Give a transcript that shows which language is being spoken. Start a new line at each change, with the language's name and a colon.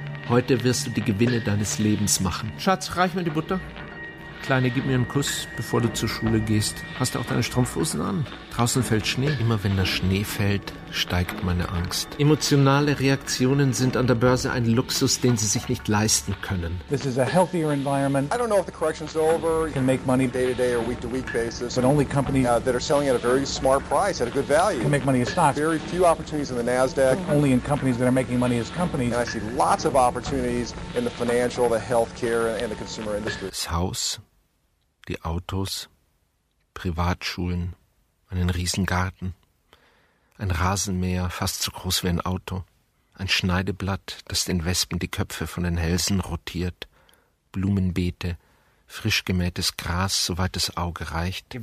German: Heute wirst du die Gewinne deines Lebens machen. Schatz, reich mir die Butter. Kleine, gib mir einen Kuss, bevor du zur Schule gehst. Hast du auch deine Strumpfhosen an? Draußen fällt Schnee. Immer wenn der Schnee fällt, steigt meine Angst. Emotionale Reaktionen sind an der Börse ein Luxus, den sie sich nicht leisten können.
English: This is a healthier environment. I don't know if the correction's over. You can make money day to day or week to week basis. But only companies that are selling at a very smart price, at a good value. Can make money as stocks. Very few opportunities in the Nasdaq. Only in companies that are making money as companies. And I see lots of opportunities in the financial, the healthcare and the consumer industry.
German: Das Haus, die Autos, Privatschulen, einen Riesengarten. Ein Rasenmäher, fast so groß wie ein Auto. Ein Schneideblatt, das den Wespen die Köpfe von den Hälsen rotiert. Blumenbeete, frisch gemähtes Gras, soweit das Auge reicht.